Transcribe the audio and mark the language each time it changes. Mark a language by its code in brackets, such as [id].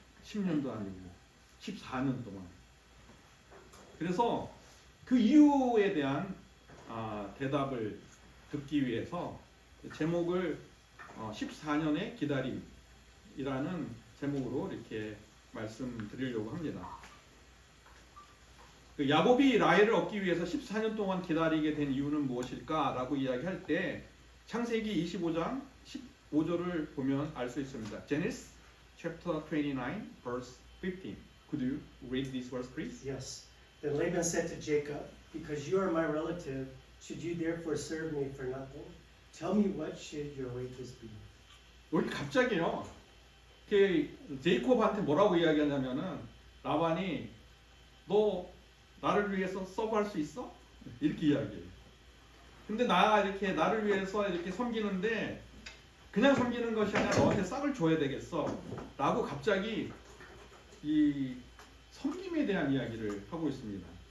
[ko] 10년도 아니고 14년 동안. 그래서 그 이유에 대한 대답을 듣기 위해서 제목을 14년의 기다림이라는 제목으로 이렇게 말씀드리려고 합니다. 야곱이 라헬을 얻기 위해서 14년 동안 기다리게 된 이유는 무엇일까라고 이야기할 때 창세기 25장 15절을 보면 알 수 있습니다. [en] Genesis chapter 29 verse 15. Could you read this verse, please? Yes. Then Laban said to Jacob, "Because you are my relative, should you therefore serve me for nothing? Tell me what should your wages be?" [ko] 여기 갑자기요, 제이콥한테 뭐라고 이야기하냐면은, 라반이 너 나를 위해서 서브할 수 있어? 이렇게 이야기해요. 근데 나를 위해서 이렇게 섬기는데 그냥 섬기는 것이 아니라 너한테 싹을 줘야 되겠어 라고 갑자기 이 섬김에 대한 이야기를 하고 있습니다.